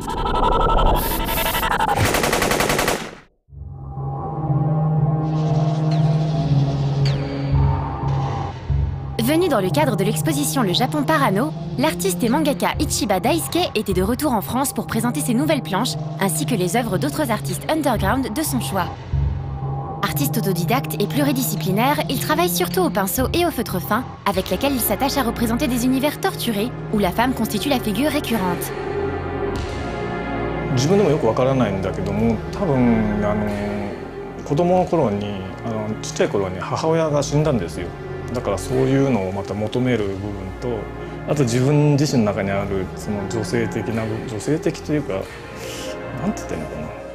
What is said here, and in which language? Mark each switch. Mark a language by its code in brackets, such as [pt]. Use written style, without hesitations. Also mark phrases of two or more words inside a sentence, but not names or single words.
[fr] Venu dans le cadre de l'exposition Le Japon Parano, l'artiste et mangaka Ichiba Daisuke était de retour en France pour présenter ses nouvelles planches, ainsi que les œuvres d'autres artistes underground de son choix. Artiste autodidacte et pluridisciplinaire, il travaille surtout au pinceau et au feutre fin, avec lesquels il s'attache à représenter des univers torturés, où la femme constitue la figure récurrente. [ja] 自分でもよくわからないんだけども、多分子供の頃にちっちゃい頃に母親が死んだんですよ。だからそういうのをまた求める部分と、あと自分自身の中にあるその女性的というか、なんて言ってんのかな。